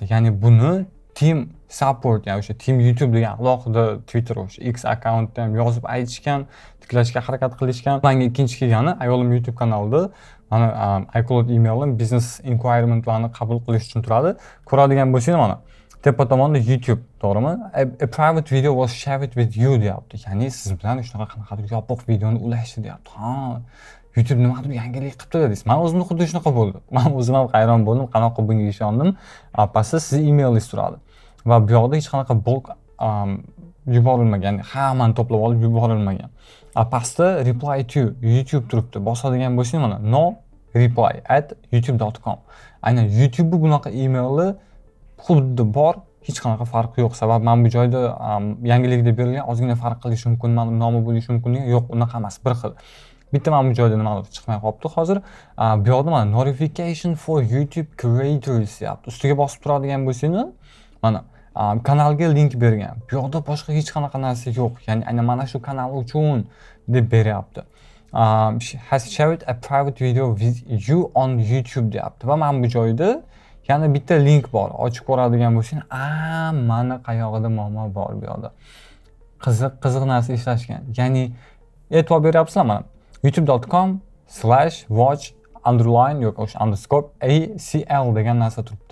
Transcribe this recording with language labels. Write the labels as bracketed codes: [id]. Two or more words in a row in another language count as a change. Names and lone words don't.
[uz] Ya'ni buni Team Support, ya'ni o'sha Team YouTube degan alohida Twitter o'sha X akkauntda ham yozib aytishgan, tiklashga harakat qilishgan. Menga ikkinchi kelgani ayolim YouTube kanalida mana iCloud emailim [en] business inquiry'larni [uz] qabul qilish uchun turadi. Ko'radigan bo'lsangiz mana tepa tomonda YouTube, to'g'rimi? [en] A private video was shared with you deyapti. [uz] Ya'ni siz bilan shunaqa qanaqadir yopiq videoni ulashdi deyapti. YouTube nimadir yangilik qilibdi deysiz. Men o'zimda xuddi shunaqa bo'ldi. Men o'zim ham hayron bo'ldim, qanaqa bunga ishondim. Pastda siz emailingiz turadi. Va bu yoqda hech qanaqa bulk yuborilmagan, hammani to'plab olib yuborilmagan. Pastda [en] reply to YouTube [uz] turibdi. Bosadigan bo'lsangiz mana no reply@youtube.com. Aynan YouTube bunaqa emailni xuddi bor, hech qanaqa farqi yo'q. Sabab men bu joyda yangilik deb berilgan, ozgina farq qilishi mumkin, mana nomi bo'lishi mumkin. Yo'q, unaqa emas, bir xil. Bitta men bu joyda nimadir chiqmay qolibdi hozir. Bu yoqda mana [en] notification for YouTube creators [uz] deyapti. Ustiga bosib turadigan bo'lsangiz, mana kanalga link bergan. Bu yoqda boshqa hech qanaqa narsa yo'q. Ya'ni aynan mana shu kanal uchun deb beryapti. [en] Has shared a private video with you on YouTube deyapti. [uz] Va men bu joyda yana bitta link bor. Ochib ko'radigan bo'lsangiz, mana qayog'ida muammo bor bu yoqda. Qiziq narsa ishlashgan. Ya'ni e'tibor beryapsizlar mana youtube.com/watch yoki o'sha _ACL degan narsa turibdi.